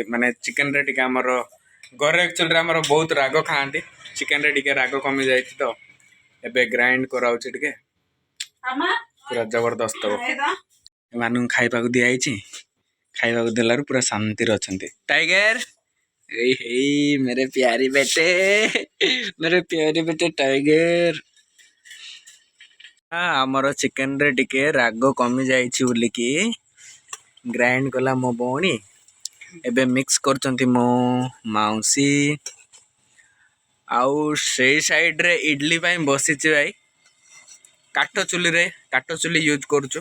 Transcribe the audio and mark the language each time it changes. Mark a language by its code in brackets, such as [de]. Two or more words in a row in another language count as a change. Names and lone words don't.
[or] ମାନେ ଚିକେନରେ ଟିକେ ଆମର ଘରେ ଆକ୍ଚୁଆଲିରେ ଆମର ବହୁତ ରାଗ ଖାଆନ୍ତି, ଚିକେନରେ ଟିକେ ରାଗ କମି ଯାଇଛି ତ ଏବେ ଗ୍ରାଇଣ୍ଡ କରାଉଛି ଟିକେ, ପୁରା ଜବରଦସ୍ତ ହେବ। ଏମାନଙ୍କୁ ଖାଇବାକୁ ଦିଆହେଇଛି, ଖାଇବାକୁ ଦେଲାରୁ ପୁରା ଶାନ୍ତିରେ ଅଛନ୍ତି। [hi] ଟାଇଗର ହେଇ मेरे प्यारे बेटे, मेरे प्यारे बेटे टाइगर। [or] ଆମର ଚିକେନରେ ଟିକେ ରାଗ କମି ଯାଇଛି ବୋଲିକି ଗ୍ରାଇଣ୍ଡ କଲା ମୋ ଭଉଣୀ। ଏବେ ମିକ୍ସ କରୁଛନ୍ତି ମୋ ମାଉସୀ। ଆଉ ସେଇ ସାଇଡରେ ଇଡଲି ପାଇଁ ବସିଛି ଭାଇ, କାଠ ଚୁଲି ୟୁଜ୍ କରୁଛୁ।